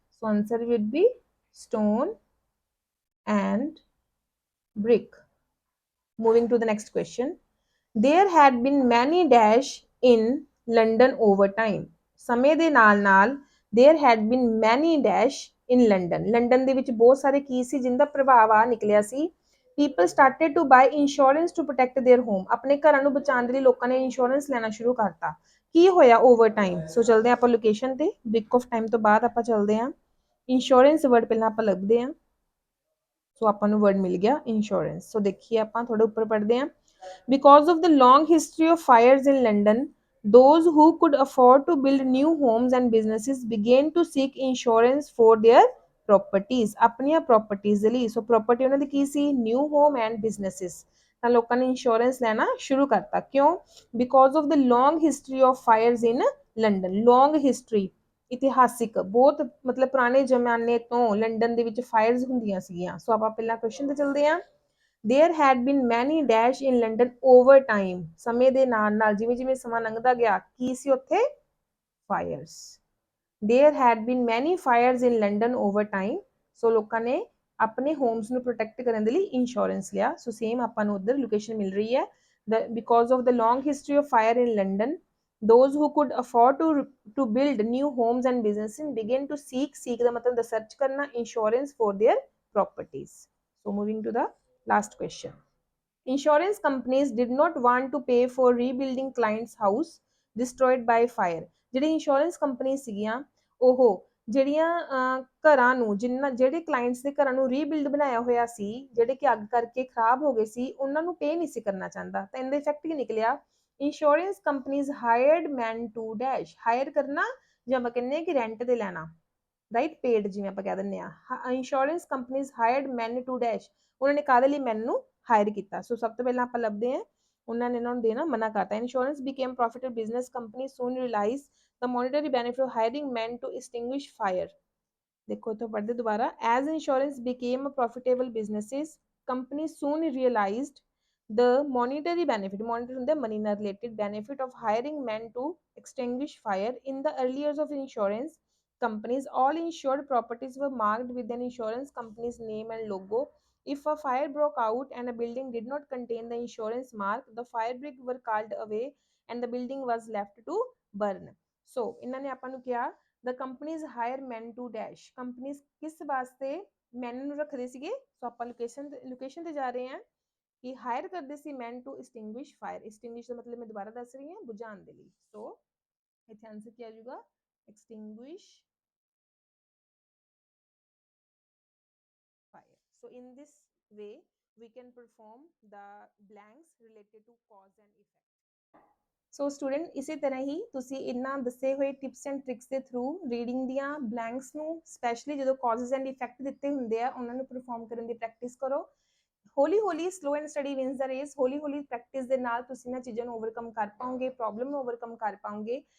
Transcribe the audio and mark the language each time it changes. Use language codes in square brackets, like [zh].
[en] So answer would be stone and brick. Moving to the next question. There had been many dash in London over time. [pa] ਸਮੇਂ ਦੇ ਨਾਲ [en] there had been many dash in London. [pa] London ਦੇ ਵਿੱਚ ਬਹੁਤ ਸਾਰੇ ਕੀ ਸੀ ਜਿੰਦਾ ਪ੍ਰਭਾਵ ਆ ਨਿਕਲਿਆ ਸੀ. [en] People started to buy insurance to protect their home. [pa] ਆਪਣੇ ਘਰਾਂ ਨੂੰ ਬਚਾਉਣ ਦੇ ਲਈ ਲੋਕਾਂ ਨੇ ਇੰਸ਼ੋਰੈਂਸ ਲੈਣਾ ਸ਼ੁਰੂ ਕਰਤਾ. ਕੀ ਹੋਇਆ ਓਵਰ ਟਾਈਮ. ਸੋ ਚਲਦੇ ਆਪਾਂ ਲੋਕੇਸ਼ਨ ਤੇ. ਬ੍ਰਿਕ ਆਫ ਟਾਈਮ ਤੋਂ ਬਾਅਦ ਆਪਾਂ ਚਲਦੇ ਹਾਂ. ਇੰਸ਼ੋਰੈਂਸ ਵਰਡ ਪਹਿਲਾਂ ਆਪਾਂ ਲੱਭਦੇ ਹਾਂ. ਸੋ ਆਪਾਂ ਨੂੰ ਵਰਡ ਮਿਲ ਗਿਆ ਇੰਸ਼ੋਰੈਂਸ. ਸੋ ਦੇਖੀਏ ਆਪਾਂ ਥੋੜਾ ਉੱਪਰ ਪੜ੍ਹਦੇ ਹਾਂ. [en] because of the long history of fires in London those who could afford to build new homes and businesses began to seek insurance for their properties, [pa] ਆਪਣੀਆਂ properties ਦੇ ਲਈ। ਸੋ property ਉਹਨਾਂ ਦੀ ਕੀ ਸੀ, [en] new home and businesses। [pa] ਤਾਂ ਲੋਕਾਂ ਨੇ insurance ਲੈਣਾ ਸ਼ੁਰੂ ਕਰਤਾ, ਕਿਉਂ? [en] Because of the long history of fires in London. [pa] Long history, ਇਤਿਹਾਸਿਕ, ਬਹੁਤ ਮਤਲਬ ਪੁਰਾਣੇ ਜ਼ਮਾਨੇ ਤੋਂ ਲੰਡਨ ਦੇ ਵਿੱਚ ਫਾਇਰਸ ਹੁੰਦੀਆਂ ਸੀਗੀਆਂ। ਸੋ ਆਪਾਂ ਪਹਿਲਾਂ ਕੁਐਸਚਨ ਤੇ ਚੱਲਦੇ ਹਾਂ। [en] There had been many dash in London over time, [pa] ਸਮੇਂ ਦੇ ਨਾਲ ਨਾਲ ਜਿਵੇਂ ਜਿਵੇਂ ਸਮਾਂ ਲੰਘਦਾ ਗਿਆ ਕੀ ਸੀ ਉੱਥੇ, fires। [en] There had been many fires in London over time, [pa] ਸੋ ਲੋਕਾਂ ਨੇ ਆਪਣੇ ਹੋਮਸ ਨੂੰ ਪ੍ਰੋਟੈਕਟ ਕਰਨ ਦੇ ਲਈ ਇੰਸ਼ੋਰੈਂਸ ਲਿਆ। ਸੋ ਸੇਮ ਆਪਾਂ ਨੂੰ ਉਧਰ ਲੋਕੇਸ਼ਨ ਮਿਲ ਰਹੀ ਹੈ। [en] Because of the long history of fire in London, those who could afford to build new homes and businesses began to seek [pa] ਦਾ ਮਤਲਬ ਰਿਸਰਚ ਕਰਨਾ, [en] insurance for their properties। So moving to the last question। Insurance companies did not want to pay for rebuilding clients' house destroyed by fire। [pa] ਜਿਹੜੀ insurance company ਸੀਗੀਆਂ ਉਹ ਜਿਹੜੀਆਂ ਘਰਾਂ ਨੂੰ ਜਿਹੜੇ clients ਦੇ ਘਰਾਂ ਨੂੰ ਰੀਬਿਲਡ ਬਣਾਇਆ ਹੋਇਆ ਸੀ, ਜਿਹੜੇ ਕਿ ਅੱਗ ਕਰਕੇ ਖਰਾਬ ਹੋ ਗਏ ਸੀ, ਉਹਨਾਂ ਨੂੰ ਪੇ ਨਹੀਂ ਸੀ ਕਰਨਾ ਚਾਹੁੰਦਾ। ਤਾਂ ਇਹਦਾ ਇਫੈਕਟ ਕੀ ਨਿਕਲਿਆ, [en] Insurance companies hired man to dash. [pa] Hire ਕਰਨਾ ਜਾਂ ਆਪਾਂ ਕਹਿੰਦੇ ਹਾਂ ਕਿ ਰੈਂਟ ਤੇ ਲੈਣਾ, ਰਾਈਟ, ਪੇਡ ਜਿਵੇਂ ਆਪਾਂ ਕਹਿ ਦਿੰਦੇ ਆ। [en] insurance companies hired man to dash, [pa] ਉਹਨਾਂ ਨੇ ਕਾਹਦੇ ਲਈ ਮੈਨ ਨੂੰ ਹਾਇਰ ਕੀਤਾ। ਸੋ ਸਭ ਤੋਂ ਪਹਿਲਾਂ ਆਪਾਂ ਲੱਭਦੇ ਹਾਂ ਉਹਨਾਂ ਨੇ ਇਹਨਾਂ ਨੂੰ ਦੇਣਾ ਮਨਾ ਕਰਤਾ। [en] Insurance became profitable business companies soon realized the monetary benefit of hiring men to extinguish fire। [pa] ਦੇਖੋ ਇੱਥੋਂ ਪੜ੍ਹਦੇ ਦੁਬਾਰਾ। [en] as insurance became profitable businesses, companies soon realized the monetary benefit, monetary [pa] ਹੁੰਦਾ money ਨਾਲ [en] related benefit of hiring men to extinguish fire। in the early years of insurance companies, all insured properties were marked with an insurance company's name and logo। If a fire broke out and a building did not contain the insurance mark, the fire brigade were called away and the building was left to burn। So [pa] ਇਹਨਾਂ ਨੇ ਆਪਾਂ ਨੂੰ ਕਿਹਾ [en] the companies hire men to dash। [pa] companies ਕਿਸ ਵਾਸਤੇ men ਨੂੰ ਰੱਖਦੇ ਸੀਗੇ? ਸੋ ਆਪਾਂ ਲੋਕੇਸ਼ਨ ਤੇ ਜਾ ਰਹੇ ਹਾਂ ਕਿ ਹਾਇਰ ਕਰਦੇ ਸੀ [en] men to extinguish fire। [pa] extinguish ਦਾ ਮਤਲਬ ਮੈਂ ਦੁਬਾਰਾ ਦੱਸ ਰਹੀ ਹਾਂ, ਬੁਝਾਉਣ ਦੇ ਲਈ। ਸੋ ਇੱਥੇ ਆਨਸਰ ਕੀ ਆ ਜਾਊਗਾ, [en] extinguish fire। So in this way we can perform the blanks related to cause and effect। [pa] So student ਇਸੇ ਤਰ੍ਹਾਂ ਹੀ ਤੁਸੀਂ ਇਹਨਾਂ ਦੱਸੇ ਹੋਏ ਟਿਪਸ ਐਂਡ ਟ੍ਰਿਕਸ ਦੇ ਥਰੂ ਰੀਡਿੰਗ ਦੀਆਂ ਬਲੈਂਕਸ ਨੂੰ ਸਪੈਸ਼ਲੀ ਜਦੋਂ ਕਾਜ਼ਸ ਐਂਡ ਇਫੈਕਟ ਦਿੱਤੇ ਹੁੰਦੇ ਆ ਉਹਨਾਂ ਨੂੰ ਪਰਫਾਰਮ ਕਰਨ ਦੀ ਪ੍ਰੈਕਟਿਸ ਕਰੋ। ਹੌਲੀ ਹੌਲੀ [en] Slow and steady wins the race. [pa] ਹੌਲੀ ਹੌਲੀ ਪ੍ਰੈਕਟਿਸ ਦੇ ਨਾਲ ਤੁਸੀਂ ਇਹਨਾਂ ਚੀਜ਼ਾਂ ਨੂੰ ਓਵਰਕਮ ਕਰ ਪਾਓਗੇ, ਪ੍ਰੋਬਲਮ ਨੂੰ ਓਵਰਕਮ ਕਰ ਪਾਓਗੇ।